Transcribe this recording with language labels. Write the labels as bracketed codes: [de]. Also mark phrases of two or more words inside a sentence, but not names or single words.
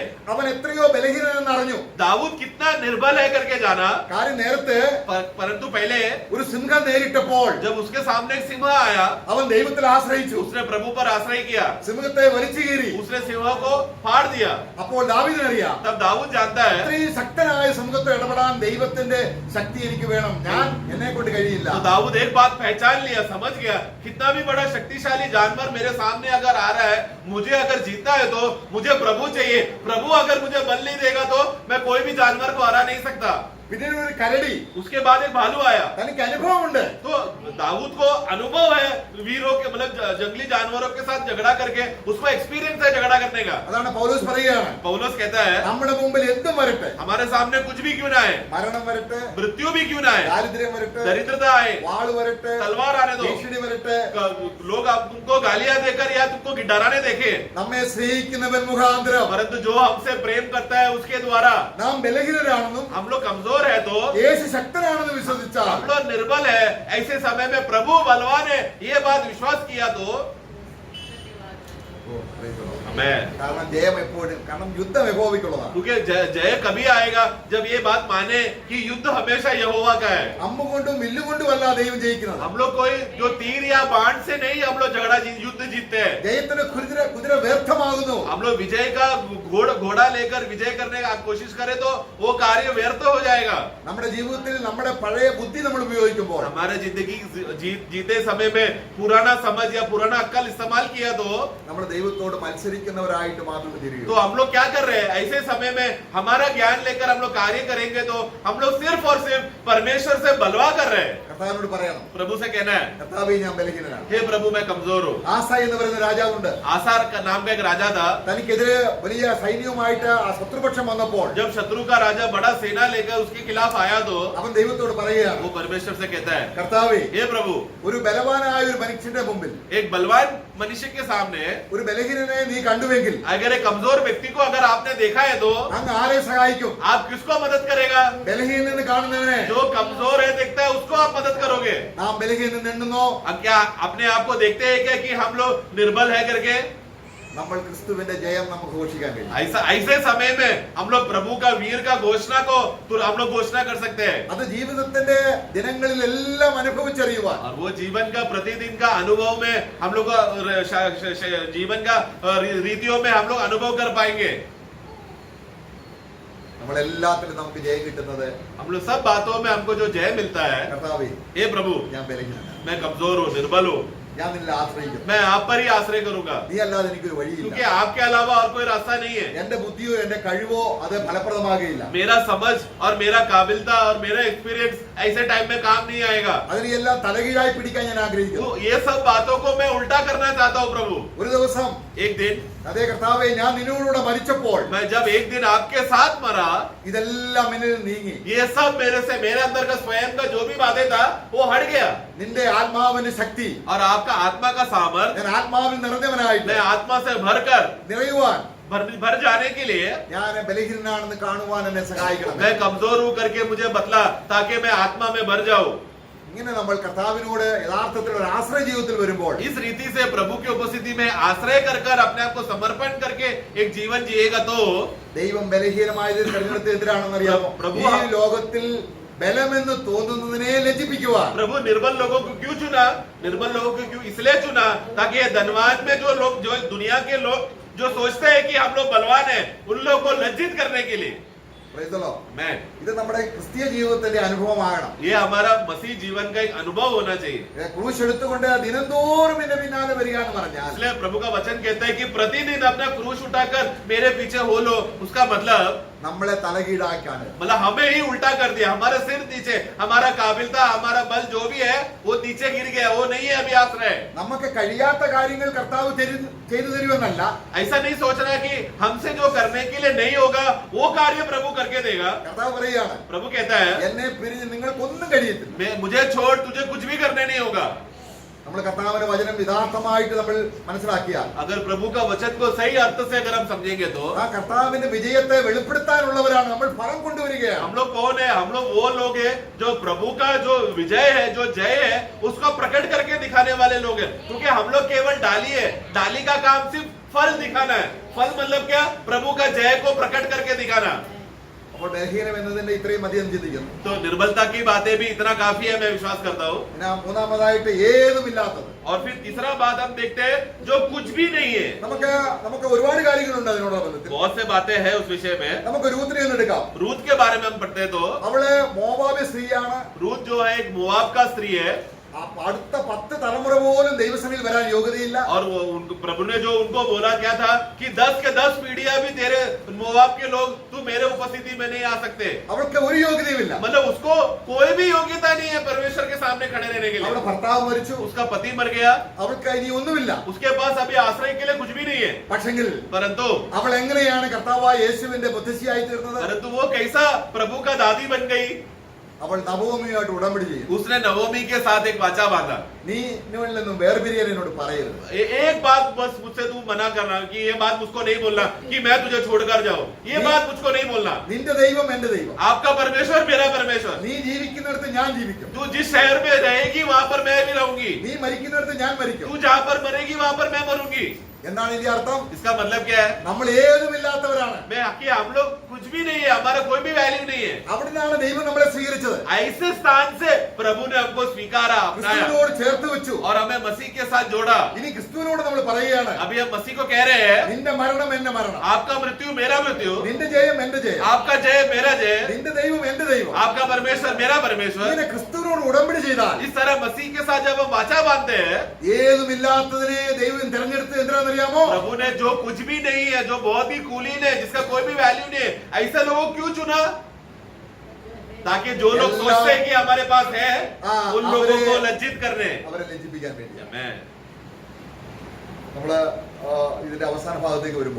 [ml] അവൻ എത്രയോ ബലഹീനനെന്ന് അറിഞ്ഞു. [hi] दाऊद कितना निर्बल है करके जाना. [ml] കാര്യം നേരത്തെ [hi] परंतु पहले [ml] ഒരു സിംഹം നേരിട്ടപ്പോൾ [hi] जब उसके सामने एक सिंह आया, [ml] അവൻ ദൈവത്തിൽ ആശ്രയിച്ചു. [hi] उसने प्रभु पर आश्रय किया, [ml] സിംഹത്തെ വലിച്ചു കീറി. [hi] उसने सिंह को फाड़ दिया. [ml] അപ്പോൾ ദാവീദിനറിയാം, [hi] तब दाऊद जानता है, [ml] ഇത്രയും ശക്തനായ സിംഹത്തെ ഇടപെടാൻ ദൈവത്തിന്റെ ശക്തി എനിക്ക് വേണം, ഞാൻ എന്നെ കൊണ്ട് കഴിയില്ല. [hi] तो दाऊद एक बात पहचान लिया, समझ गया, कितना भी बड़ा शक्तिशाली जानवर मेरे सामने अगर आ रहा है, मुझे अगर जीतना है तो मुझे प्रभु चाहिए. प्रभु अगर मुझे बल नहीं देगा तो मैं कोई भी जानवर को हरा नहीं सकता. [ml] പിന്നീട് ഒരു കരടി. [hi] उसके बाद एक भालू आया. [ml] തനിക്ക് അനുഭവമുണ്ട്. [hi] तो दाऊद को अनुभव है वीरों के, मतलब जंगली जानवरों के साथ झगड़ा करके, उसको एक्सपीरियंस है झगड़ा करने का. [ml] അതാണ് പൗലോസ് പറയുകയാണ്, [hi] पौलुस कहता है, [ml] നമ്മുടെ മുമ്പിൽ എന്തും വരട്ടെ, [hi] हमारे सामने कुछ भी क्यों ना आए, [ml] മരണം വരട്ടെ, [hi] मृत्यु भी क्यों ना आए, [ml] ദാരിദ്ര്യം വരട്ടെ, [hi] दरिद्रता आए, [ml] വാള് വരട്ടെ, [hi] तलवार आने दो, [ml] ഭീഷണി വരട്ടെ, [hi] लोग आप तुमको गालियां देकर या तुमको डराने देखे, [ml] നമ്മെ സ്നേഹിക്കുന്നവൻ മുഖാന്തരം [hi] परंतु जो हमसे प्रेम करता है उसके द्वारा [ml] നാം ബലഹീനരാണെന്നും [hi] हम लोग कमजोर है, तो [ml] യേശു ശക്തനാണെന്ന് വിശ്വസിച്ചാൽ, [hi] हम लोग निर्बल है, ऐसे समय में प्रभु बलवान है, ये बात विश्वास किया तो हम मैं [ml] കാരണം ജയം എപ്പോഴും, കാരണം യുദ്ധം യഹോവയ്ക്കുള്ളതാണ്. [hi] क्योंकि जय कभी आएगा जब ये बात माने कि युद्ध हमेशा यहोवा का है. [ml] അമ്പ് കൊണ്ടും വില്ലുകൊണ്ടും അല്ല ദൈവം ജയിക്കുന്നത്. [hi] हम लोग कोई जो तीर या बाण से नहीं हम लोग युद्ध जीतते हैं. [ml] ജയത്തിന് കുതിര വ്യർത്ഥമാകുന്നു. [hi] हम लोग विजय का घोड़ा लेकर विजय करने का कोशिश करें तो वो कार्य व्यर्थ हो जाएगा. [ml] നമ്മുടെ ജീവിതത്തിൽ നമ്മുടെ പഴയ ബുദ്ധി നമ്മൾ ഉപയോഗിക്കുമ്പോൾ, [hi] हमारे जिंदगी जीते समय में पुराना समझ या पुराना अक्ल इस्तेमाल किया तो [ml] നമ്മൾ ദൈവത്തോട് മത്സരിക്കുന്നവരായിട്ട് മാത്രം [hi] तो [ml] തിരിയും. [hi] हम लोग क्या कर रहे हैं? ऐसे समय में हमारा ज्ञान लेकर हम लोग कार्य करेंगे तो हम लोग सिर्फ और सिर्फ परमेश्वर से बलवा कर रहे हैं. [ml] കർത്താവിനോട് പറയണം, [hi] प्रभु से कहना है, [ml] കർത്താവേ ഞാൻ ബലഹീനനാണ്. [hi] हे प्रभु मैं कमजोर हूँ. [ml] ആസ എന്ന് പറയുന്ന രാജാവുണ്ട്. [hi] आसार का नाम का एक राजा था. [ml] തനിക്കെതിരെ വലിയ സൈന്യവുമായിട്ട് ആ ശത്രുപക്ഷം വന്നപ്പോൾ [hi] जब शत्रु का राजा बड़ा सेना लेकर उसके खिलाफ आया तो [ml] അവൻ ദൈവത്തോട് പറയുകയാണ്, [hi] वो परमेश्वर से कहता है, [ml] കർത്താവേ [hi] हे प्रभु [ml] ഒരു ബലവാനായ ഒരു മനുഷ്യന്റെ മുമ്പിൽ [hi] एक बलवान मनुष्य के सामने [ml] ഒരു ബലഹീനനെ നീ കണ്ടുവെങ്കിൽ [hi] अगर एक कमजोर व्यक्ति को अगर आपने देखा है तो [ml] അങ്ങ് ആരെ സഹായിക്കും? [hi] आप किसको मदद करेगा? [ml] ബലഹീനന് കാണുന്നവനെ [hi] जो कमजोर है देखता है उसको आप मदद करोगे. [ml] നാം ബലഹീനൻ എണ്ണുന്നോ? [hi] अब क्या अपने आप को देखते हैं क्या कि हम लोग निर्बल है करके? [ml] നമ്മൾ ക്രിസ്തുവിന്റെ ജയം നമുക്ക് ഘോഷിക്കാൻ കഴിയും. [hi] ऐसे समय में हम लोग प्रभु का वीर का घोषणा को तो हम लोग घोषणा कर सकते हैं. [ml] അത് ജീവിതത്തിന്റെ ദിനങ്ങളിലെല്ലാം അനുഭവിച്ചറിയുവാൻ [hi] और वो जीवन का प्रतिदिन का अनुभव में हम लोग जीवन का रीतियों में हम लोग अनुभव कर पाएंगे. [ml] നമ്മളെല്ലാത്തിലും നമുക്ക് ജയം കിട്ടുന്നത് [hi] हम लोग सब बातों में हमको जो जय मिलता है, [ml] കർത്താവേ [hi] हे प्रभु [ml] ഞാൻ ബലഹീനനാണ്, [hi] मैं कमजोर हूँ, निर्बल हूँ, [ml] ഞാൻ നിന്നെ ആശ്രയിക്കുന്നു, [hi] मैं आप पर ही आश्रय करूंगा [ml] നീ अല്ലാതെ എനിക്കൊരു വഴിയില്ല. [hi] क्योंकि आपके अलावा और कोई रास्ता नहीं है. [ml] എന്റെ ബുദ്ധിയോ എന്റെ കഴിവോ അത് ഫലപ്രദമാകുകയില്ല. [hi] मेरा समझ और मेरा काबिलता और मेरा एक्सपीरियंस ऐसे टाइम में काम नहीं आएगा. [ml] അതിനെല്ലാം തലകീഴായി പിടിക്കാൻ ഞാൻ ആഗ്രഹിക്കുന്നു. [hi] तो ये सब बातों को मैं उल्टा करना चाहता हूँ प्रभु. [ml] ഒരു ദിവസം [hi] एक दिन [ml] അതേ കർത്താവേ ഞാൻ നിന്നോടുകൂടെ മരിച്ചപ്പോൾ [hi] मैं जब एक दिन आपके साथ मरा, [ml] ഇതെല്ലാം എന്നിൽ നീങ്ങി. [hi] ये सब मेरे अंदर का स्वयं का जो भी बातें था वो हट गया. [ml] നിന്റെ ആത്മാവിന്റെ ശക്തി, [hi] और आपका आत्मा का सामर्थ, [ml] ഞാൻ ആത്മാവിൽ നിറഞ്ഞവനായിട്ട് [hi] मैं आत्मा से भरकर [ml] നിറയുവാൻ [hi] भर जाने के लिए [ml] ഞാൻ ബലഹീനനാണെന്ന് കാണുവാൻ എന്നെ സഹായിക്കണം. [hi] मैं कमजोर हूँ करके मुझे बतला ताकि मैं आत्मा में भर जाऊं. [ml] ഇങ്ങനെ നമ്മൾ കർത്താവിനോട് യഥാർത്ഥത്തിൽ ഒരു ആശ്രയ ജീവിതത്തിൽ വരുമ്പോൾ [hi] इस रीति से प्रभु की उपस्थिति में आश्रय कर अपने आप को समर्पण करके एक जीवन जिएगा तो [ml] ദൈവം ബലഹീനമായത് തിരഞ്ഞെടുത്ത് എന്തിനാണെന്ന് അറിയാമോ? പ്രഭു, ഈ ലോകത്തിൽ ബലമെന്ന് തോന്നുന്നതിനെ ലജ്ജിപ്പിക്കുവാൻ. [hi] प्रभु निर्बल लोगों को क्यों चुना? निर्बल लोगों को क्यों इसलिए चुना ताकि ये धनवान में जो लोग, जो दुनिया के लोग जो सोचते हैं कि हम लोग बलवान हैं, उन लोगों को लज्जित करने के लिए. [en] Praise the Lord. [hi] मैं [ml] ഇത് നമ്മുടെ ക്രിസ്തീയ ജീവിതത്തിന്റെ അനുഭവമാകണം. [hi] ये हमारा मसीह जीवन का एक अनुभव होना चाहिए. [ml] ക്രൂശ് എടുത്തുകൊണ്ട് ദിനംതോറും എന്റെ പിന്നാലെ വരിക എന്ന് പറഞ്ഞാൽ [hi] इसलिए प्रभु का वचन कहता है कि प्रतिदिन अपना क्रूस उठाकर मेरे पीछे हो लो. उसका मतलब [ml] നമ്മളെ തലകീഴാക്കാണ്. [hi] हमें ही उल्टा कर दिया. हमारे सिर नीचे, हमारा काबिलता, हमारा बल जो भी है वो नीचे गिर गया. वो नहीं है अभी आश्रय. [ml] നമുക്ക് കഴിയാത്ത കാര്യങ്ങൾ കർത്താവ് ചെയ്തു തരുമെന്നല്ല. [hi] ऐसा नहीं सोचना कि हमसे जो करने के लिए नहीं होगा वो कार्य प्रभु करके देगा. [ml] കർത്താവ് പറയുകയാണ്, [hi] प्रभु कहता है [ml] എന്നെ പിരിഞ്ഞ് നിങ്ങൾക്കൊന്നും കഴിയത്തില്ല. [hi] मुझे छोड़ तुझे कुछ भी करने नहीं होगा. [ml] നമ്മൾ കർത്താവിന്റെ വചനം യഥാർത്ഥമായിട്ട് നമ്മൾ മനസ്സിലാക്കിയാൽ [hi] अगर प्रभु का वचन को सही अर्थ से अगर हम समझेंगे तो [ml] ആ കർത്താവിന്റെ വിജയത്തെ വെളിപ്പെടുത്താനുള്ളവരാണ് നമ്മൾ ഫലം കൊണ്ടുവരികയാണ്. [hi] हम लोग कौन है? हम लोग वो लोग हैं जो प्रभु का जो विजय है, जो जय है, उसको प्रकट करके दिखाने वाले लोग हैं. क्योंकि हम लोग केवल डाली है. डाली का काम सिर्फ फल दिखाना है. फल मतलब क्या? प्रभु का जय को प्रकट करके दिखाना. [ml] അപ്പോൾ ബലഹീനം എന്നതിന്റെ ഇത്രയും അധികം ചിന്തിക്കുന്നു. [hi] तो निर्बलता की बातें भी इतना काफी है, मैं विश्वास करता हूँ. [ml] പിന്നെ മൂന്നാമതായിട്ട് ഏതുമില്ലാത്തത്. [hi] और फिर तीसरा बात हम देखते हैं जो कुछ भी नहीं है. [ml] നമുക്ക് ഒരുപാട് കാര്യങ്ങളുണ്ട് അതിനോട് ബന്ധത്തിൽ. [hi] बहुत से बातें हैं उस विषय में. [ml] നമുക്ക് രൂത്തിനെ ഒന്ന് എടുക്കാം. [hi] रूत के बारे में हम पढ़ते हैं तो [ml] അവള് മോവാബി സ്ത്രീയാണ്. [hi] रूत जो है एक मोआब का स्त्री है. [ml] അടുത്ത 10 തലമുറ പോലും ദൈവസഭയിൽ വരാൻ യോഗ്യതയില്ല. [hi] और वो प्रभु ने जो उनको बोला क्या था कि 10 के 10 पीढ़ियां भी तेरे मोआब के लोग तू मेरे उपस्थिति में नहीं आ सकते. [ml] അവൾക്ക് ഒരു യോഗ്യതയുമില്ല. [hi] मतलब उसको कोई भी योग्यता नहीं है परमेश्वर के सामने खड़े रहने के [ml] അവളുടെ [hi] लिए. [ml] ഭർത്താവ് മരിച്ചു. [hi] उसका पति मर गया. [ml] അവൾക്ക് ഇനി ഒന്നുമില്ല. [hi] उसके पास अभी आश्रय के लिए कुछ भी नहीं है. [ml] പക്ഷെങ്കിൽ [hi] परंतु [ml] അവൾ എങ്ങനെയാണ് കർത്താവായ യേശുവിന്റെ മുത്തശ്ശിയായി തീർന്നത്? [hi] परंतु वो कैसा प्रभु का दादी बन गई. [ml] അവൾ നവോമിയുമായിട്ട് ഉടമ്പടി ചെയ്തു. [hi] उसने नवोमी के साथ एक वाचा बांधा. [ml] നീ ഇന്നുകളിൽ നിന്നും വേർപിരിയാൻ എന്നോട് പറയരുത്. [hi] एक बात बस मुझसे तू मना करना कि ये बात मुझको नहीं बोलना कि मैं तुझे छोड़कर जाऊं. ये बात मुझको नहीं बोलना. [ml] നിന്റെ ദൈവം എന്റെ ദൈവം. [hi] आपका परमेश्वर मेरा परमेश्वर. [ml] നീ ജീവിക്കുന്നിടത്ത് ഞാൻ ജീവിക്കും. [hi] तू जिस शहर में रहेगी वहां पर मैं भी रहूंगी. [ml] നീ മരിക്കുന്നിടത്ത് ഞാൻ മരിക്കും. [hi] तू जहां पर मरेगी वहां पर मैं मरूंगी. [ml] എന്താണ് ഇതിന്റെ അർത്ഥം? [hi] इसका मतलब क्या है? [ml] നമ്മൾ ഏതുമില്ലാത്തവരാണ്. [hi] कि हम लोग कुछ भी नहीं है, हमारा कोई भी वैल्यू नहीं है। [ml] അവിടുന്നാണ് ദൈവം നമ്മളെ സ്വീകരിച്ചത്. [hi] ऐसे स्थान से प्रभु ने हमको स्वीकारा, अपनाया [ml] ക്രിസ്തുവിനോട് ചേർത്ത് വെച്ചു. [hi] और हमें मसीह के साथ जोड़ा। [ml] ഇനി ക്രിസ്തുവിനോട് നമ്മൾ പറയുകയാണ്, [hi] अभी हम मसीह को कह रहे हैं, [ml] നിന്റെ മരണം എന്റെ മരണം, [hi] आपका मृत्यु मेरा मृत्यु, [ml] നിന്റെ ജയം എന്റെ ജയം, [hi] आपका जय मेरा जय, [ml] നിന്റെ ദൈവം എന്റെ ദൈവം. [hi] आपका परमेश्वर मेरा परमेश्वर। [ml] ഇങ്ങനെ ക്രിസ്തുവിനോട് ഉടമ്പടി ചെയ്താൽ, [hi] इस तरह मसीह के साथ जब हम वाचा बांधते हैं, [ml] ഏതുമില്ലാത്തതിനെ ദൈവം തിരഞ്ഞെടുത്ത് എന്തിനാണെന്നറിയാമോ? [hi] प्रभु ने जो कुछ भी नहीं है, जो बहुत ही कुलीन है, जिसका कोई भी वैल्यू नहीं है, ऐसे लोगों को क्यों चुना? ताकि जो लोग सोचते हैं कि हमारे पास है, उन लोगों को लज्जित करने। [ml] അവരെ ലജ്ജിപ്പിക്കാൻ വേണ്ടിയാണ്. [hi] मैं [ml] നമ്മള് ഇതിന്റെ അവസാന ഭാഗത്തേക്ക് വരുമ്പോൾ